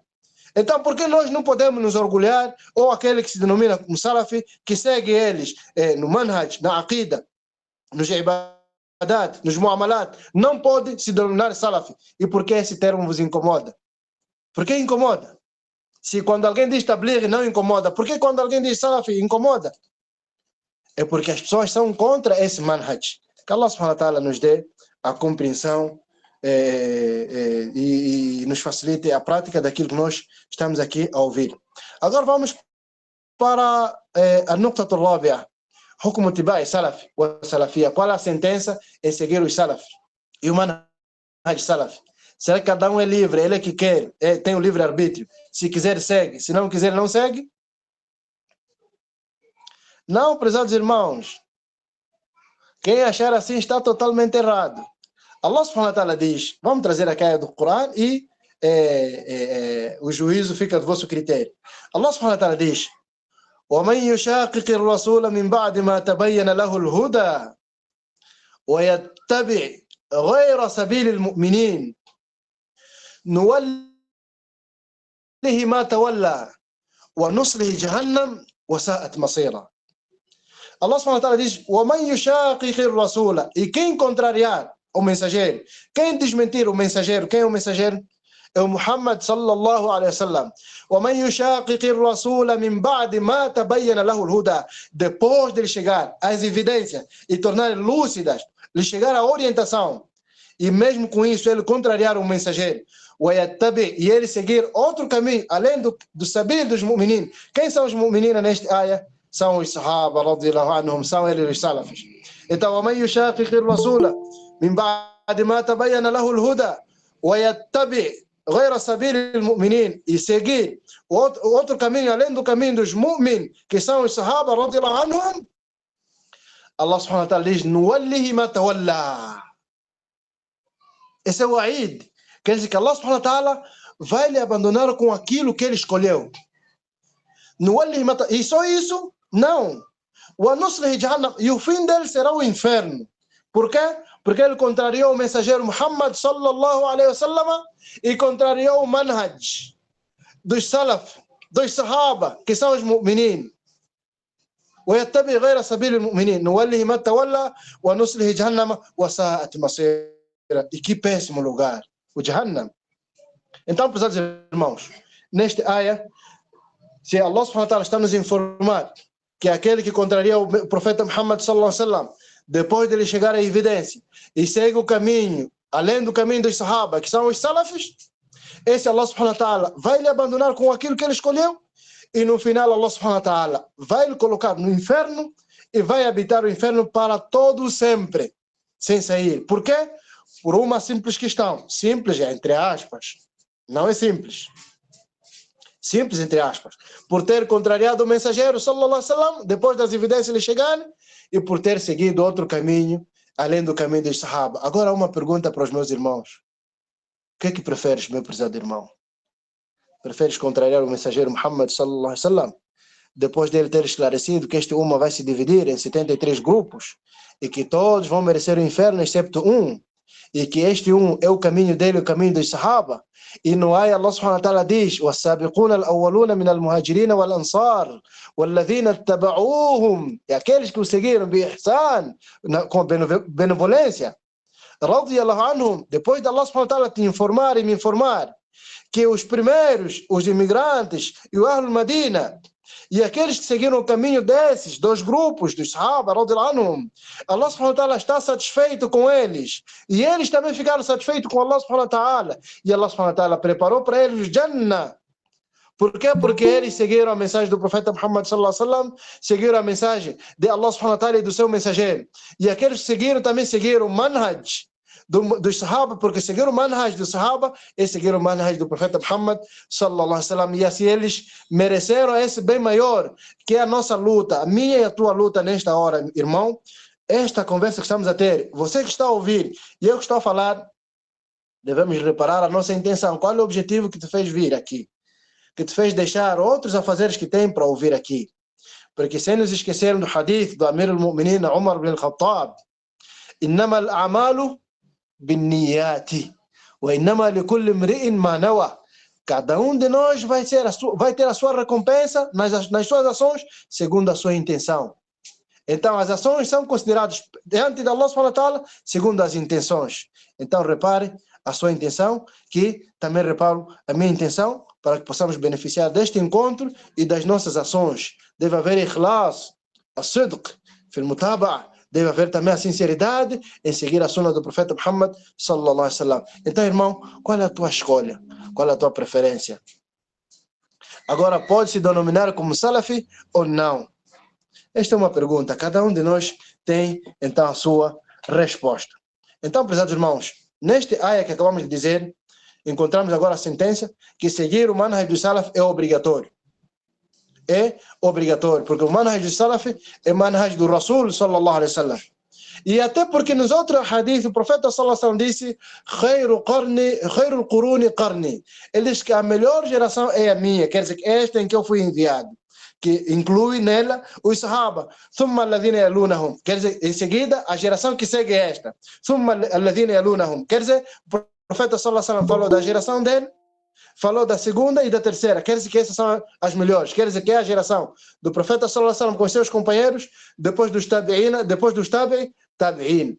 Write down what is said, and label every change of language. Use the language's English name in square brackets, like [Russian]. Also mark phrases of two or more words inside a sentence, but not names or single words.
[Portuguese] Então, por que nós não podemos nos orgulhar, ou aquele que se denomina como Salafi, que segue eles no Manhaj, na Aqida, nos Ibadat, nos Muamalat, não pode se denominar Salafi? E por que esse termo vos incomoda? Por que incomoda? Se quando alguém diz Tabligh não incomoda, por que quando alguém diz Salafi incomoda? É porque as pessoas são contra esse Manhaj. Que [Arabic] الله سبحانه وتعالى [Portuguese] nos dê a compreensão e nos facilite a prática daquilo que nós estamos aqui a ouvir. Agora vamos para a [Arabic] النقطة الرابعة حكم اتباع السلف والسلفية. [Portuguese] Qual é a sentença em seguir os Salaf e o Manhaj Salaf? Será que cada um é livre? Ele é que quer, tem o livre-arbítrio. Se quiser, segue. Se não quiser, não segue? Não, prezados irmãos. Quem achar assim está totalmente errado. [Arabic] الله سبحانه وتعالى [Portuguese] diz, vamos trazer a caia do Corão e o juízo fica do vosso critério. [Arabic] الله سبحانه وتعالى diz: وَمَنْ يُشَاقِقِ الرَّسُولَ مِنْ بَعْدِ مَا تَبَيَّنَ لَهُ الْهُدَى وَيَتَّبِعْ غَيْرَ سَبِيلِ الْمُؤْمِنِينَ نُوَلِّهِ مَا تَوَلَّى وَنُصْلِهِ جَهَنَّمَ وَسَاءَتْ مَصِيرًا. الله سبحانه وتعالى diz: وَمَنْ يُشَاقِقِ الرَّسُولَ. [Portuguese] E quem contrariar o mensageiro, quem desmentir o mensageiro, quem é o mensageiro? É o [Arabic] محمد صلى الله عليه وسلم. وَمَنْ يُشَاقِقِ الرَّسُولَ مِنْ بَعْدِ مَا تَبَيَّنَ لَهُ الْهُدَى. [Portuguese] Depois de ele chegar às evidências e tornar lúcidas, lhe chegar a orientação e mesmo com isso ele contrariar o mensageiro, e ele seguir outro caminho, além do saber dos mu'minin. Quem são os mu'minin neste ayah? São os [Arabic] الصحابة رضي الله عنهم, [Portuguese] são eles os salafis. Então, [Arabic] وَمَنْ يُشَاقِقِ الرَّسُولَ مِنْ بَعْدِ مَا تَبَيَّنَ لَهُ الْهُدَى وَيَتَّبِعْ غير سبيل المؤمنين, [Portuguese] e seguir outro caminho além do caminho dos mu'min, que são os [Arabic] الصحابة رضي الله عنهم, الله سبحانه وتعالى [Portuguese] diz: [Arabic] نُوَلِّهِ مَا تَوَلَّى. [Portuguese] Esse é o Aid. Quer dizer que [Arabic] الله سبحانه وتعالى [Portuguese] vai lhe abandonar com aquilo que ele escolheu. [Arabic] نُوَلِّهِ مَا تَوَلَّى. [Portuguese] E só isso? Não. [Arabic] وَنُصْلِهِ جَهَنَّمَ. [Portuguese] E o fim dele será o inferno. Por quê? Porque ele contrariou o mensageiro [Arabic] محمد صلى الله عليه وسلم [Portuguese] e contrariou o manhaj dos salaf, dos sahaba, que são os mu'minin. [Arabic] ويتبع غير سبيل المؤمنين نوله ما تولى ونصله جهنم وساءت مصيره. [Portuguese] E que péssimo lugar, o Jahannam. Então, pesados irmãos, neste ayah, se [Arabic] الله سبحانه وتعالى [Portuguese] está nos informar que aquele que contraria o profeta [Arabic] محمد صلى الله عليه وسلم, [Portuguese] depois de ele chegar à evidência e segue o caminho, além do caminho dos sahaba, que são os salafis, esse [Arabic] الله سبحانه وتعالى [Portuguese] vai lhe abandonar com aquilo que ele escolheu, e no final [Arabic] الله سبحانه وتعالى [Portuguese] vai lhe colocar no inferno e vai habitar o inferno para todo sempre, sem sair. Por quê? Por uma simples questão. Simples, entre aspas. Não é simples. Simples, entre aspas. Por ter contrariado o mensageiro, [Arabic] صلى الله عليه وسلم, [Portuguese] depois das evidências lhe chegarem, e por ter seguido outro caminho, além do caminho dos sahaba. Agora uma pergunta para os meus irmãos. O que preferes, meu prezado irmão? Preferes contrariar o mensageiro [Arabic] محمد صلى الله عليه وسلم, [Portuguese] depois dele ter esclarecido que este umma vai se dividir em 73 grupos, e que todos vão merecer o inferno, excepto um, e que este é o caminho dele, o caminho dos sahaba, e no ayah [Arabic] الله سبحانه وتعالى [Portuguese] diz: [Arabic] وَالسَّابِقُونَ الْأَوَّلُونَ مِنَ الْمُهَاجِرِينَ وَالْأَنصَارِ وَالَّذِينَ اتَّبَعُوهُم, [Portuguese] e aqueles que o seguiram bi-ihsan, com benevolência, [Arabic] رضي الله عنهم. [Portuguese] Depois de [Arabic] الله سبحانه وتعالى [Portuguese] te informar e me informar que os primeiros, os imigrantes e o [Arabic] أهل المدينة, [Portuguese] e aqueles que seguiram o caminho desses dois grupos, dos [Arabic] الصحابة رضي الله عنهم, الله سبحانه وتعالى [Portuguese] está satisfeito com eles, e eles também ficaram satisfeitos com [Arabic] الله سبحانه وتعالى, [Portuguese] e [Arabic] الله سبحانه وتعالى [Portuguese] preparou para eles o Jannah. Por quê? Porque eles seguiram a mensagem do profeta [Arabic] محمد صلى الله عليه وسلم, [Portuguese] seguiram a mensagem de [Arabic] الله سبحانه وتعالى [Portuguese] e do seu mensageiro, e aqueles que seguiram também seguiram o manhaj dos sahaba, porque seguiram o manhaj do sahaba e seguiram o manhaj do profeta [Arabic] محمد صلى الله عليه وسلم, [Portuguese] e assim eles mereceram esse bem maior, que é a nossa luta, a minha e a tua luta nesta hora, irmão. Esta conversa que estamos a ter, você que está a ouvir e eu que estou a falar, devemos reparar a nossa intenção. Qual é o objetivo que te fez vir aqui, que te fez deixar outros afazeres que tem para ouvir aqui? Porque sem nos esquecermos do hadith do [Arabic] أمير المؤمنين [Portuguese] Umar ibn al-Khattab: [Arabic] إنما الأعمال بالنيات وإنما لكل امرئ ما نوى. [Portuguese] Cada de nós vai ter a sua recompensa nas suas ações segundo a sua intenção. Então as ações são consideradas diante de [Arabic] الله سبحانه وتعالى [Portuguese] segundo as intenções. Então repare a sua intenção, que também reparo a minha intenção, para que possamos beneficiar deste encontro e das nossas ações. Deve haver ikhlas, [Arabic] الصدق في المتابعة. [Portuguese] Deve haver também a sinceridade em seguir a sunna do profeta [Arabic] محمد صلى الله عليه وسلم. [Portuguese] Então, irmão, qual é a tua escolha? Qual é a tua preferência? Agora, pode se denominar como salafi ou não? Esta é uma pergunta. Cada de nós tem, então, a sua resposta. Então, prezados irmãos, neste ayah que acabamos de dizer, encontramos agora a sentença que seguir o manhaj do salaf é obrigatório. É obrigatório, porque o manhaj do salaf é manhaj do [Arabic] الرسول صلى الله عليه وسلم. [Portuguese] E até porque nos outros hadiths o profeta [Arabic] صلى الله عليه وسلم [Portuguese] disse: [Arabic] خير القرون قرني. [Portuguese] Ele diz que a melhor geração é a minha, quer dizer que esta em que eu fui enviado, que inclui nela os sahaba. [Arabic] ثم الذين يلونهم, [Portuguese] quer dizer, em seguida a geração que segue esta. [Arabic] ثم الذين يلونهم, [Portuguese] quer dizer, o profeta [Arabic] صلى الله عليه وسلم [Portuguese] falou da geração dele, falou da segunda e da terceira, quer dizer que essas são as melhores, quer dizer que é a geração do profeta [Arabic] صلى الله عليه وسلم [Portuguese] com seus companheiros, depois dos tabi'in, depois dos tabi'in.